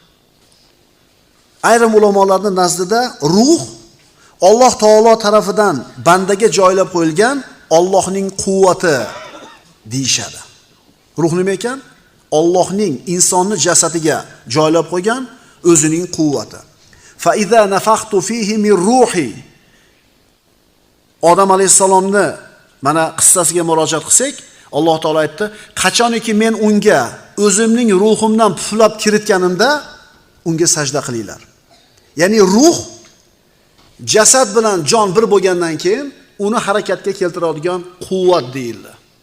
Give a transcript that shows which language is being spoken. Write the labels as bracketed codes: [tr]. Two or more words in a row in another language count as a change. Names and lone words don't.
[uz] Ayrim ulamolarning nazdida ruh Alloh taolo tarafidan bandaga joylab qo'yilgan Allohning quvvati deyshadi. Ruh nima ekan? Allohning insonni jasadiga joylab qo'ygan o'zining quvvati. [ar] فإذا نفخت فيه من روحي. [uz] Odam alayhisalomni mana qissasiga murojaat qilsak, Alloh taolo aytdi, qachoniki men unga o'zimning ruhimdan puflab kiritganimda unga sajda qilinglar. Ya'ni ruh jasad bilan jon bir bo'lgandan keyin uni harakatga keltiradigan quvvat deyildi.